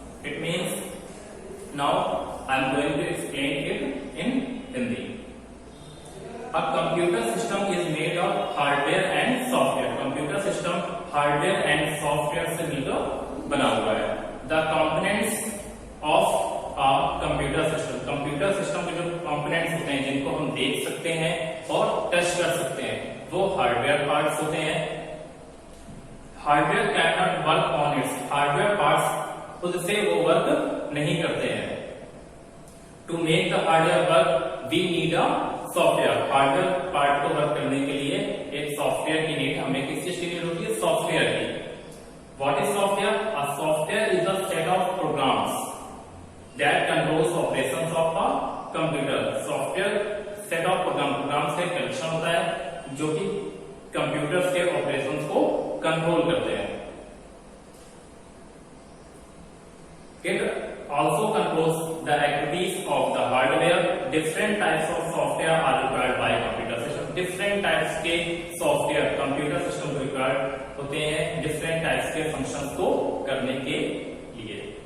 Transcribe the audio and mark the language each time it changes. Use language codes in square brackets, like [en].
[en] It means now I am going to explain it in Hindi. A computer system is made of hardware and software. [hi] Computer system hardware and software से मिलकर बना हुआ है. The components of a computer system. Computer system के जो components होते हैं जिनको हम देख सकते हैं और टच कर सकते हैं, वो हार्डवेयर पार्ट्स होते हैं. [en] Hardware can not work on its. [hi] Hardware parts खुद से वो वर्क नहीं करते हैं. [en] To make the hardware work we need a software. [hi] Hardware part को वर्क करने के लिए एक सॉफ्टवेयर की नीड हमें किस चीज की नीड होती है? सॉफ्टवेयर की. [en] What is software? A software is a set of programs that controls operations of a computer. [hi] Software set of programs का कलेक्शन होता है जो कि कंप्यूटर्स के ऑपरेशंस को कंट्रोल करते हैं. [en] It also controls the activities of the hardware. Different types of software are required by computer system. [hi] Different types के software computer system required होते हैं different types के functions को करने के लिए.